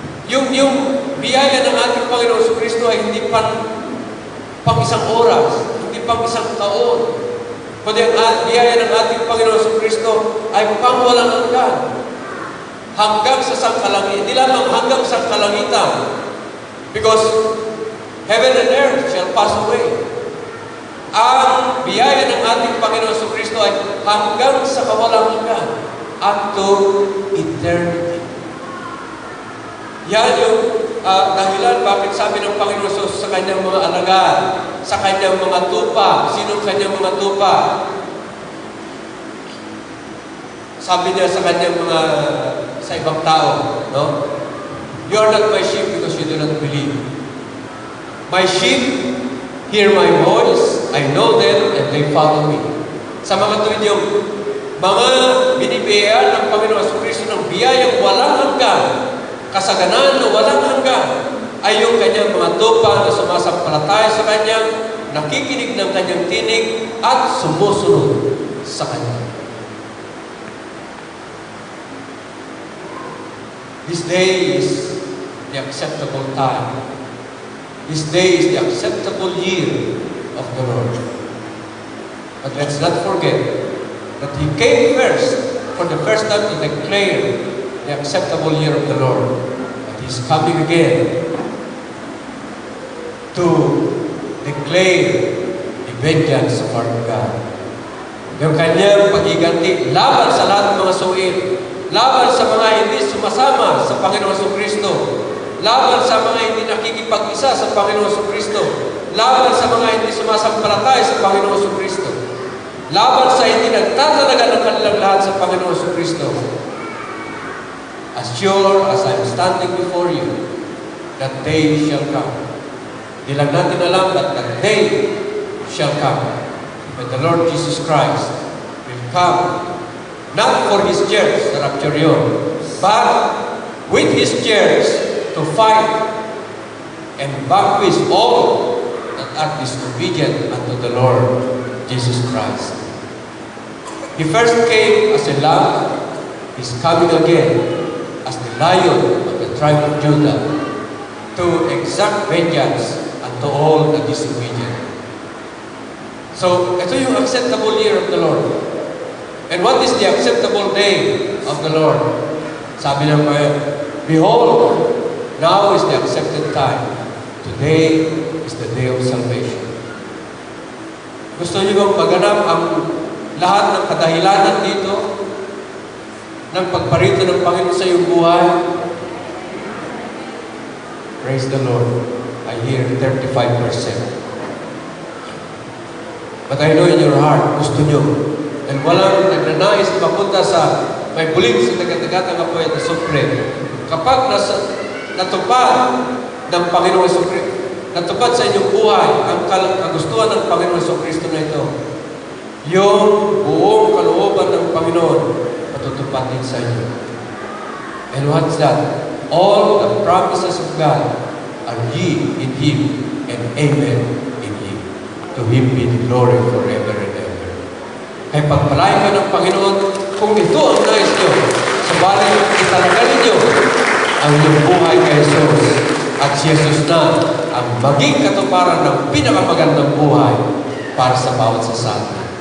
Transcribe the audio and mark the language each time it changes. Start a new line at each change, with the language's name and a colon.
Filipino: Yung biyaya ng ating Panginoon Jesucristo ay hindi pang isang oras, hindi pang isang taon, kundi ang biyaya ng ating Panginoon Jesucristo ay pang walang hanggan. Hanggang sa sangkalangitan, hindi lamang hanggang sa kalangitan.
English: Because heaven and earth shall pass away.
Filipino: Ang biyaya ng ating Panginoon Jesucristo ay hanggang sa kawalang hanggan,
English: unto eternity.
Filipino: Yan yung dahilan bakit sabi ng Panginoon Jesus sa kanyang mga alagad, sa kanyang mga tupa. Sinong kanyang mga tupa? Sabi niya sa kanyang sa ibang tao, no?
English: You are not my sheep because you do not believe. My sheep hear my voice, I know them, and they follow me.
Filipino: Sa mga tuwid yung mga binibiyayaan ng Panginoon Jesucristo ng biyayang walang hanggan, kasaganan na walang hanggan, ay yung kanyang mga tupa na sumasampalataya sa Kanya, nakikinig ng Kanyang tinig, at sumusunod sa Kanya.
English: This day is the acceptable time. This day is the acceptable year of the Lord. But let's not forget that He came first, for the first time, to declare the acceptable year of the Lord. But He's coming again to declare the vengeance of our God.
Filipino: Yung kanyang pag-iganti laban sa lahat ng mga suwil, laban sa mga hindi sumasama sa Panginoon Jesucristo, laban sa mga hindi nakikipag-isa sa Panginoon Jesucristo, laban sa mga hindi sumasampalataya sa Panginoon Jesucristo, laban sa hindi nagtatalaga ng kanilang lahat sa Panginoon Jesucristo.
English: As sure as I'm standing before you, that day shall come.
Filipino: Di lang natin alam
English: that day shall come when the Lord Jesus Christ will come, not for His church, the rapture yun, but with His church to fight and vanquish all that are disobedient unto the Lord Jesus Christ. He first came as a lamb, He's coming again as the Lion of the tribe of Judah to exact vengeance unto all the disobedient. So,
Filipino: ito yung
English: acceptable year of the Lord. And what is the acceptable day of the Lord?
Filipino: Sabi ng Panginoon,
English: behold, now is the accepted time. Today is the day of salvation.
Filipino: Gusto niyo bang maganap ang lahat ng kadahilanan dito ng pagparito ng Panginoon sa iyong buhay?
English: Praise the Lord. I I hear 35%. But I know in your heart,
Filipino: gusto nyo. And walang nagnanais mapunta sa may bulig sa dagat-dagat ang apoy at asupre. Kapag natupad ng Panginoon Jesucristo, natupad sa inyong buhay ang kagustuhan ng Panginoon Jesucristo na ito, yung buong kalooban ng Panginoon matutupad din sa inyo.
English: And what's that? All the promises of God are ye in Him and amen in Him. To Him be the glory forever and ever.
Filipino: Kaya pagpalain ka ng Panginoon, kung ito ang nais nyo, sabalit italaga ninyo ang inyong buhay kay Jesus. At si Jesus na ang maging katuparan ng pinakamagandang buhay para sa bawat sasama.